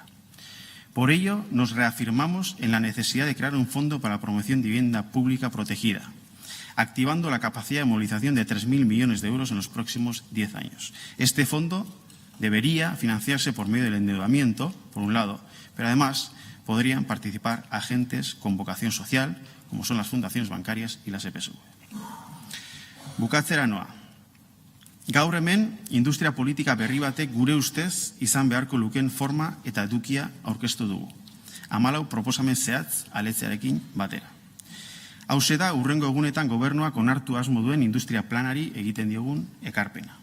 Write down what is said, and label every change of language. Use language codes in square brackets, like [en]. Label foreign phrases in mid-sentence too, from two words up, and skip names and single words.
[es] Por ello, nos reafirmamos en la necesidad de crear un fondo para la promoción de vivienda pública protegida, activando la capacidad de movilización de 3.000 millones de euros en los próximos 10 años. Este fondo debería financiarse por medio del endeudamiento, por un lado, pero además podrían participar agentes con vocación social, como son las fundaciones bancarias y las EPSV. [eu] Bukatzera noa. Gaur hemen, industria politika berri batek gure ustez izan beharko luken forma eta edukia aurkeztu dugu. 14 proposamen zehatz aletzearekin batera. Hauxe da, hurrengo egunetan gobernuak onartu asmo duen industria planari egiten diogun ekarpena.